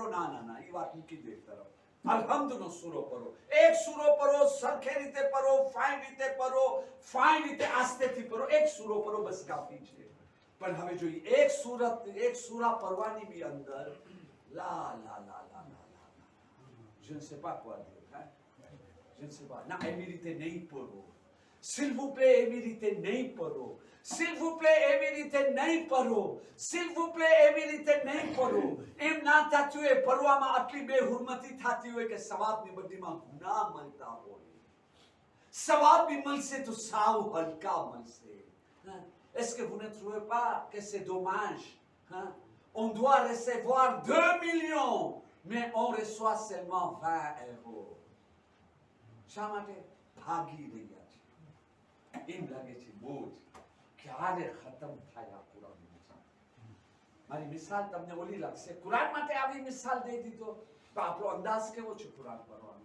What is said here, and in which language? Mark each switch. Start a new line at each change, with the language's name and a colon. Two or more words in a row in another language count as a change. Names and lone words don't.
Gujarati: ના, એ વાત મૂકી દો એક તરફ. અલહમ્દનો સૂરો પઢો, એક સૂરો પઢો, સરખે રીતે પઢો, ફાઇન રીતે પઢો, ફાઇન રીતે આસ્તેથી પઢો. એક સૂરો પઢો બસ કાફી છે. પણ હવે જોઈએ એક સૂરા પઢવાની બી અંદર લા લા લા લા લા લા,
French: je ne sais pas quoi dire, hein? Je ne sais pas.
Gujarati: ના એવી રીતે નહીં પરો.
French: S'il vous plaît,
Gujarati: એવી રીતે નહીં પરો.
French: S'il vous plaît,
Gujarati: એવી રીતે નહીં પરો.
French: S'il vous plaît,
Gujarati: એવી રીતે નહીં પરો. એમ ના થતું હોય પરવામાં આટલી બેહુરમતી થતી હોય કે સવાબની બદલીમાં ગુનાહ મળતા હોય. સવાબ બી મળશે તો સાવ હલકા મળશે.
French: Est-ce que vous ne trouvez pas que c'est dommage? On doit recevoir 2 millions, mais on reçoit seulement 20 euros.
Gujarati: શા માટે ભાગી રહ્યા છે? એમ લાગે છે બોજ ક્યારે ખતમ થાય આ કુરાન. મારી મિસાલ તમને ઓલી લાગશે. કુરાન માટે આવી મિસાલ દઈ દીધો તો આપણો અંદાજ કેવો છે કુરાન પઢવાનો?